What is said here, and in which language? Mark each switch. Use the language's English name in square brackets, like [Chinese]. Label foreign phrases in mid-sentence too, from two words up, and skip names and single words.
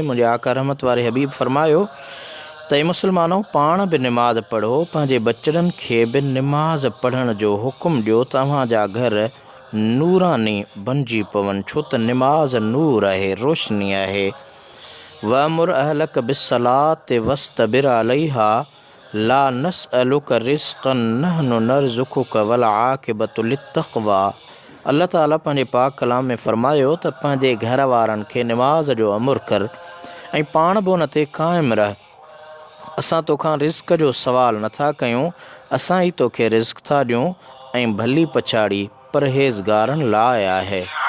[Sindhi] मुंहिंजे आका रहमत वारे हबीब फरमायो त मुसलमानों पाण बि निमाज़ पढ़ो, पंहिंजे बचड़नि खे बि निमाज़ पढ़ण जो हुकुम ॾियो, तव्हांजा घर नूरानी बणिजी पवनि, छो त निमाज़ नूर आहे, रोशनी आहे। [Arabic] وأمر أهلك بالصلاة واصطبر عليها لا نسألك رزقا نحن نرزقك والعاقبة للتقوى. [Sindhi] अल्लाह ताला पंहिंजे पाक कलाम में फरमायो त पंहिंजे घर वारनि खे निमाज़ जो अमुर कर ऐं पाण बि उन ते क़ाइमु रह। असां तोखां रिज़्क़ जो सवाल नथा कयूं, असां ई तोखे रिज़्क़ था ॾियूं ऐं भली पछाड़ी परहेज़गारनि लाइ आहे।